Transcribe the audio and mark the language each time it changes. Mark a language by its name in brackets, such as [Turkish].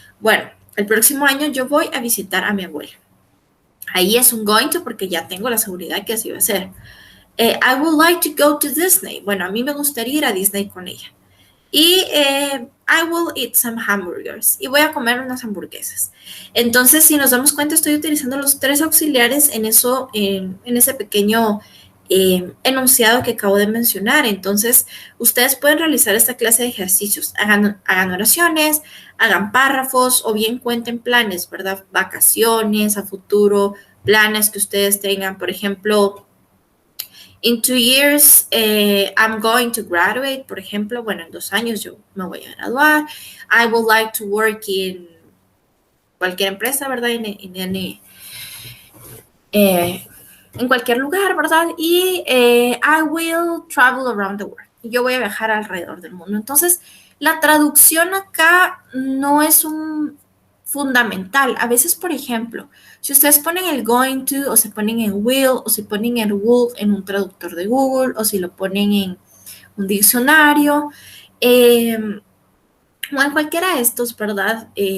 [Spanish] Bueno, el próximo año yo voy a visitar a mi abuela. Ahí es un going to porque ya tengo la seguridad que así va a ser. [English] I would like to go to Disney. [Spanish] Bueno, a mí me gustaría ir a Disney con ella. [English] Y I will eat some hamburgers. [Spanish] Y voy a comer unas hamburguesas. Entonces, si nos damos cuenta, estoy utilizando los tres auxiliares en eso, en ese pequeño enunciado que acabo de mencionar. Entonces, ustedes pueden realizar esta clase de ejercicios. Hagan oraciones, hagan párrafos o bien cuenten planes, ¿verdad? Vacaciones a futuro, planes que ustedes tengan. Por ejemplo, [English] in 2 years, I'm going to graduate, [Spanish] por ejemplo, bueno, en 2 años yo me voy a graduar. [English] I would like to work in [Spanish] cualquier empresa, ¿verdad? En cualquier lugar, ¿verdad? [English] Y I will travel around the world. [Spanish] Y yo voy a viajar alrededor del mundo. Entonces, la traducción acá no es un fundamental. A veces, por ejemplo, si ustedes ponen el going to, o se ponen en will, o si ponen el would en un traductor de Google, o si lo ponen en un diccionario, o en cualquiera de estos, ¿verdad?